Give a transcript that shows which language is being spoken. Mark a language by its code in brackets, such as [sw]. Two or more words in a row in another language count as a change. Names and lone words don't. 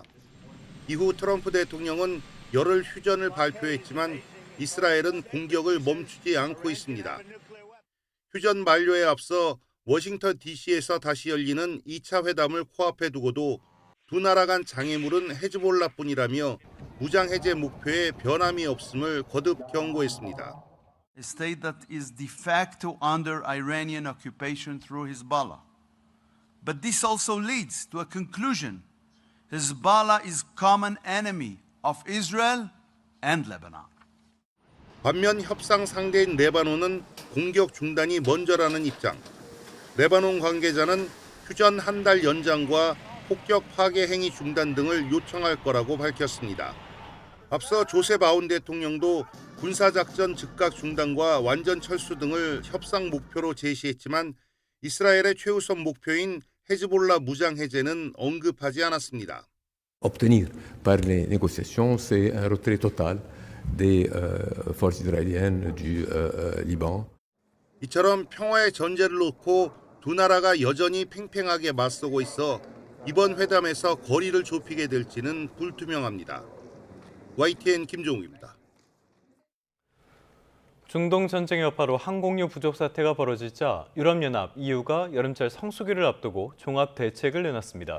[ko] 이후 트럼프 대통령은 열흘 휴전을 발표했지만 이스라엘은 공격을 멈추지 않고 있습니다. 휴전 만료에 앞서 워싱턴 DC에서 다시 열리는 2차 회담을 코앞에 두고도 두 나라 간 장애물은 헤즈볼라뿐이라며 무장 해제 목표에 변함이 없음을 거듭 경고했습니다. [en] A state that is de facto under Iranian occupation through Hezbollah. But this also leads to a conclusion. Hezbollah is common enemy of Israel and Lebanon. [ko] 반면 협상 상대인 레바논은 공격 중단이 먼저라는 입장. 레바논 관계자는 휴전 한 달 연장과 폭격 파괴 행위 중단 등을 요청할 거라고 밝혔습니다. 앞서 조셉 아운 대통령도 군사작전 즉각 중단과 완전 철수 등을 협상 목표로 제시했지만 이스라엘의 최우선 목표인 헤즈볼라 무장 해제는 언급하지 않았습니다. [fr] Obtenir par les négociations, c'est un retrait total des forces israéliennes du Liban. [ko] 이처럼 평화의 전제를 놓고 두 나라가 여전히 팽팽하게 맞서고 있어 이번 회담에서 거리를 좁히게 될지는 불투명합니다. YTN 김종욱입니다. 중동 전쟁의 여파로 항공유 부족 사태가 벌어지자 유럽연합 EU가 여름철 성수기를 앞두고 종합 대책을 내놨습니다.